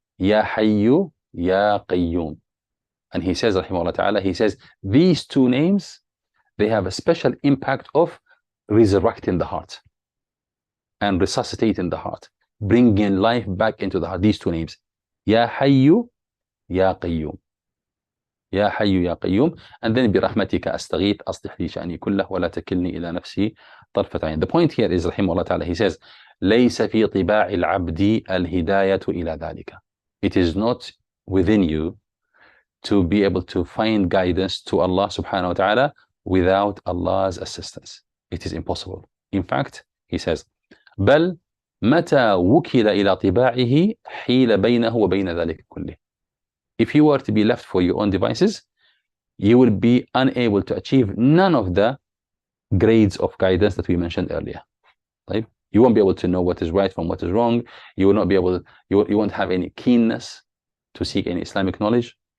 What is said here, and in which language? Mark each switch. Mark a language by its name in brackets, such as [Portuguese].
[English] Ya Hayyu Ya Qayyum. And he says, rahimahullah ta'ala, he says, these two names, they have a special impact of resurrecting the heart and resuscitating the heart, bringing life back into the heart. These two names, Ya Hayyu Ya Qayyum. [Arabic] Ya Hayyu Ya Qayyum. [English] And then [Arabic] برحمتك أستغيث أصلح لي شأني كله ولا تكلني إلى نفسي طرفة عين. [English] The point here is, rahimahullah ta'ala, he says, [Arabic] ليس في طباع العبد الهداية إلى ذلك. [English] It is not within you to be able to find guidance to Allah subhanahu wa ta'ala without Allah's assistance. It is impossible. In fact, he says, [Arabic] بل متى وكل إلى طباعه حيل بينه وبين ذلك كله. [English] If you were to be left for your own devices, you will be unable to achieve none of the grades of guidance that we mentioned earlier. Right? You won't be able to know what is right from what is wrong. You will not be able, you won't have any keenness to seek any Islamic knowledge.